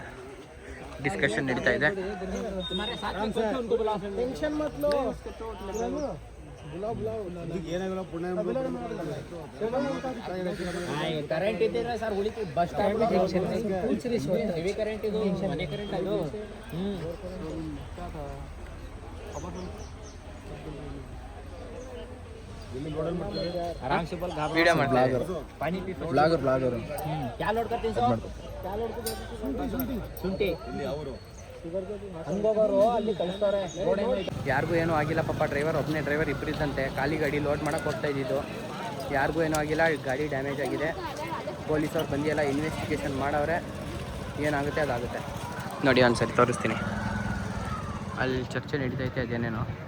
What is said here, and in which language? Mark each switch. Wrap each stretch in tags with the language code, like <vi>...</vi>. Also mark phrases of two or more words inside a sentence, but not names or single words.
<kn>ಡಿಸ್ಕಷನ್ ನಡೀತಾ ಇದೆ. ಕರೆಂಟ್ ಇದ್ದಿದ್ರೆ ಸರ್ ಉಳಿತು</kn> <en>bus stand heavy current</en> <kn>ಇದು ಮನೆ ಕರೆಂಟ್ ಅದು.</kn> <hi>आराम से बोल वीडियो मत पानी पी ब्लॉगर क्या लोड करते हैं सर? क्या लोड करते?</hi> <kn>ಶುಂಠಿ ಹಂಗೋಗೋರು ಅಲ್ಲಿ ಕಳಿಸ್ತಾರೆ. ಯಾರಿಗೂ ಏನೂ ಆಗಿಲ್ಲ ಪಾಪ. ಒಬ್ಬನೇ ಡ್ರೈವರ್ ಇಬ್ಬರಿದ್ದಂತೆ. ಖಾಲಿ ಗಾಡಿ ಲೋಡ್ ಮಾಡಕ್ಕೆ ಹೋಗ್ತಾ ಇದ್ದಿದ್ದು. ಯಾರಿಗೂ ಏನೂ ಆಗಿಲ್ಲ. ಗಾಡಿ ಡ್ಯಾಮೇಜ್ ಆಗಿದೆ. ಪೊಲೀಸವ್ರು ಬಂದು ಎಲ್ಲ ಇನ್ವೆಸ್ಟಿಗೇಷನ್ ಮಾಡವ್ರೆ. ಏನಾಗುತ್ತೆ ಅದಾಗುತ್ತೆ. ನೋಡಿ ಒಂದ್ಸರಿ ತೋರಿಸ್ತೀನಿ. ಅಲ್ಲಿ ಚರ್ಚೆ ನಡೀತೈತೆ ಅದೇನೇನೋ.</kn>